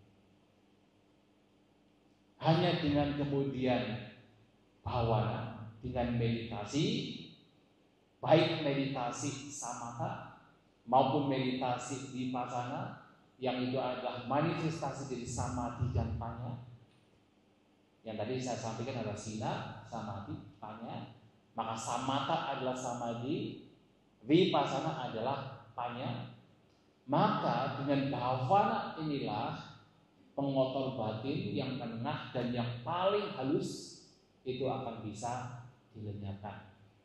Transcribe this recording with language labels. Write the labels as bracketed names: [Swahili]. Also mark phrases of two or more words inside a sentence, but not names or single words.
[Indonesian] Hanya dengan kemudian bhavana, dengan meditasi, baik meditasi samatha maupun meditasi vipassana, yang itu adalah manifestasi dari samadhi dan panya. Yang tadi saya sampaikan adalah [Pali] sila, samadhi, panya. [Indonesian] Maka samatha adalah samadhi, vipassana adalah panya. Maka dengan bhavana inilah pengotor batin yang tengah dan yang paling halus itu akan bisa dilenyapkan.